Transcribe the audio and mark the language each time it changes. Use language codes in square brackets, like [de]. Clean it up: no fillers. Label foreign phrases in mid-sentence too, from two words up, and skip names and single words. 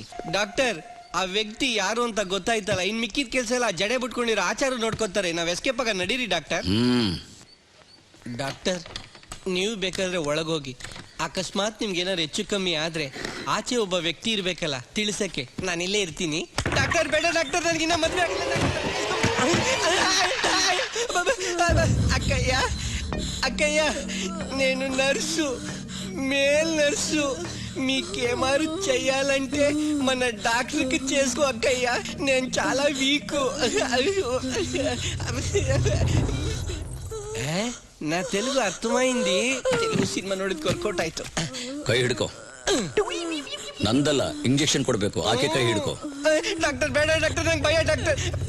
[kn] ಡಾಕ್ಟರ್, ಆ ವ್ಯಕ್ತಿ ಯಾರು ಅಂತ ಗೊತ್ತಾಯ್ತಲ್ಲ, ಇನ್ ಮಿಕ್ಕಿದ ಕೆಲ್ಸ ಎಲ್ಲ ಜಡೆ ಬಿಟ್ಕೊಂಡಿರೋ ಆಚಾರ ನೋಡ್ಕೊತಾರೆ. ನಾವ್ ಎಸ್ಕೇಪ್ ಆಗ ನಡೀರಿ ಡಾಕ್ಟರ್. ಡಾಕ್ಟರ್, ನೀವು ಬೇಕಾದ್ರೆ ಒಳಗೋಗಿ, ಅಕಸ್ಮಾತ್ ನಿಮ್ಗೆ ಏನಾದ್ರು ಹೆಚ್ಚು ಕಮ್ಮಿ ಆದ್ರೆ ಆಚೆ ಒಬ್ಬ ವ್ಯಕ್ತಿ ಇರ್ಬೇಕಲ್ಲ ತಿಳಿಸಕ್ಕೆ, ನಾನಿಲ್ಲೇ ಇರ್ತೀನಿ. ಡಾಕ್ಟರ್, ಬೇಡ ಡಾಕ್ಟರ್, ನನಗಿನ್ನ ಮದ್ವೆ ಆಗಿಲ್ಲ. [te] అక్కయ్య నేను నర్సు, [en] male nurse. [te] మీకేమారు చెయ్యాలంటే మన డాక్టర్కి చేసుకో అక్కయ్య, నేను చాలా వీక్. నా తెలుగు అర్థమైంది, తెలుగు సినిమా [kn] ನೋಡಿದ್ ವರ್ಕೌಟ್ ಆಯ್ತು. ಕೈ ಹಿಡ್ಕೋ. ನಂದಲ್ಲ, ಇಂಜೆಕ್ಷನ್ ಕೊಡ್ಬೇಕು, ಆಕೆ ಕೈ ಹಿಡ್ಕೋ. ಡಾಕ್ಟರ್, ಬೇಡ ಡಾಕ್ಟರ್, ನಂಗೆ ಭಯ ಡಾಕ್ಟರ್.